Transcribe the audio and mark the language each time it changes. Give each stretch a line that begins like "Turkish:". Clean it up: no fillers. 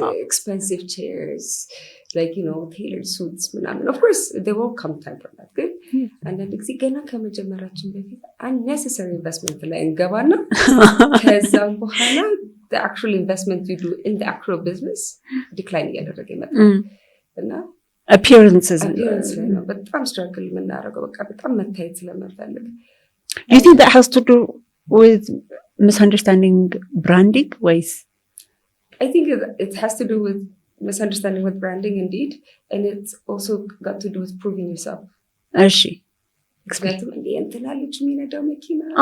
English: expensive chairs like you know tailored suits of course there will come time for that good and then
Amharic: ጊዜ ገና ከመጀመራችን በፊት
English: unnecessary investment
Amharic: ላይ እንገባና ከዛ በኋላ
English: the actual investment you do in the actual business decline
Amharic: እያደረገ ይመጣል እና
English: appearances
Amharic: ነው በጣም struggle የምናደርገው በቃ በጣም መታየት ስለምንፈልግ
English: Do you think that has to do with misunderstanding branding ways? I think it has to do with misunderstanding with branding indeed and it's also got to do with proving yourself. She
Amharic: exactly እንደ እንትና ልጅ የሚነዳው መኪና